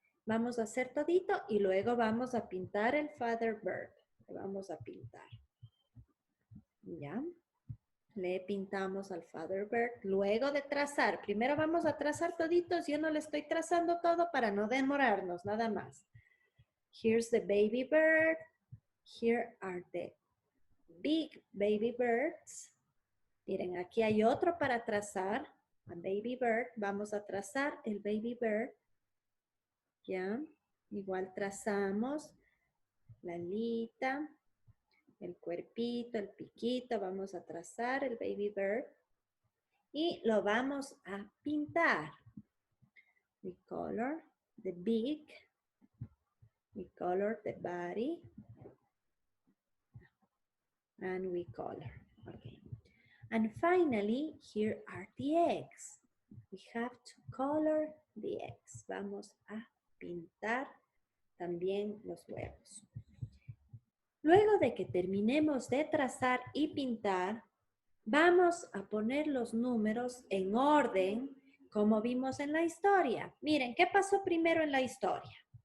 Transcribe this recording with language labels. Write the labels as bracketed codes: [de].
[es] Vamos a hacer todito y luego vamos a pintar el [en] father bird. [es] Vamos a pintar. ¿Ya? Le pintamos al [en] father bird. [es] Luego de trazar, primero vamos a trazar toditos. Yo no le estoy trazando todo para no demorarnos, nada más. [en] Here's the baby bird. Here are the big baby birds. [es] Miren, aquí hay otro para trazar. [en] A baby bird. [es] Vamos a trazar el [en] baby bird. [es] ¿Ya? Igual trazamos la alita, el cuerpito, el piquito. Vamos a trazar el [en] baby bird. [es] Y lo vamos a pintar. [en] We color the beak. We color the body. And we color. Okay. And finally, here are the eggs. We have to color the eggs. [es] Vamos a pintar también los huevos. Luego de que terminemos de trazar y pintar, vamos a poner los números en orden como vimos en la historia. Miren, ¿qué pasó primero en la historia?